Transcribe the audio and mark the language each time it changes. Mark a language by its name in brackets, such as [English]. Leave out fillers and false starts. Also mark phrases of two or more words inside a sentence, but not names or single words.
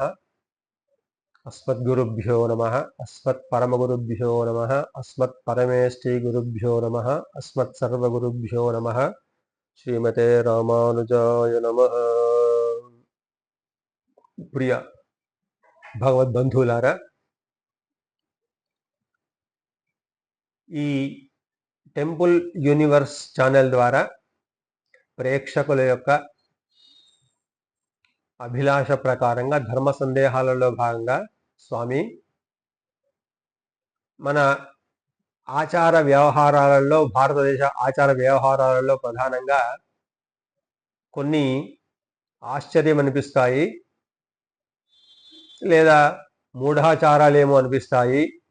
[Sanskrit] अस्मद्गुरुभ्यो नमः। अस्मत्परमगुरुभ्यो नमः। अस्मत्परमेष्ठिगुरुभ्यो नमः। अस्मत्सर्वगुरुभ्यो नमः। श्रीमते रामानुजाय नमः। [Telugu] ప్రియ భగవద్బంధులారా, ఈ టెంపుల్ యూనివర్స్ ఛానల్ ద్వారా ప్రేక్షకుల యొక్క అభిలాష ప్రకారంగా ధర్మ సందేహాలలో భాగంగా స్వామి మన ఆచార వ్యవహారాలలో, భారతదేశ ఆచార వ్యవహారాలలో ప్రధానంగా కొన్ని ఆశ్చర్యం అనిపిస్తాయి, లేదా మూఢాచారాలేమో అనిపిస్తాయి.